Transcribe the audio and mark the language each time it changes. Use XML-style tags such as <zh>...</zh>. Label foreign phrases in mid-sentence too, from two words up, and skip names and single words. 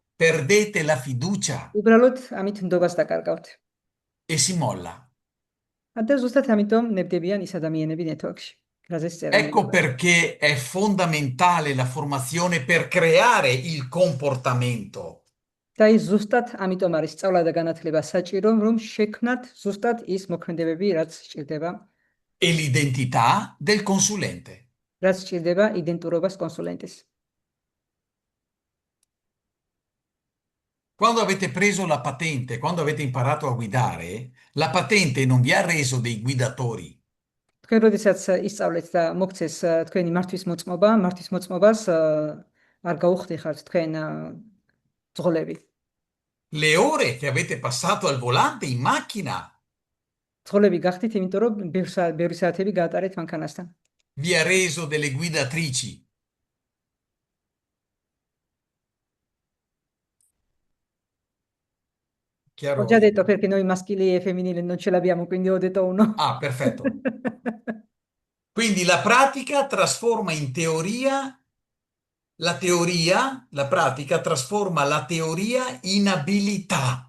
<it>Perdete la fiducia</it> <ka>უბრალოდ ამით ნდობას დაკარგავთ.</ka> <it>e si molla.</it> <ka>და ზუსტად ამიტომ ნებდებიან ის ადამიანები ნეტვორკში.</ka> <it>Ecco perché è fondamentale la formazione per creare il comportamento.</it> <ka>და ის ზუსტად ამიტომ არის სწავლა და განათლება საჭირო, რომ შექმნათ ზუსტად ის მოქმედებები, რაც სჭირდება.</ka> <it>E l'identità del consulente.</it> <ka>რაც სჭირდება იდენტურობას კონსულენტის.</ka> <it>Quando avete preso la patente, quando avete imparato a guidare, la patente non vi ha reso dei guidatori.</it> <ka>თქვენ როდესაც ისწავლეთ და მოგცეს თქვენი მართვის მოწმობა, მართვის მოწმობას არ გაუხდიხართ თქვენ ძღოლები.</ka> <it>Le ore che avete passato al volante in macchina</it> <ka>ძღოლები გახდით, იმიტომ რომ ბევრი საათები გაატარეთ მანქანასთან.</ka> <it>vi ha reso delle guidatrici. Ho chiaro già io. detto perché noi maschili e femminili non ce l'abbiamo, quindi ho detto uno. Ah, perfetto. Quindi la pratica trasforma in teoria, la pratica trasforma la teoria in abilità.</it>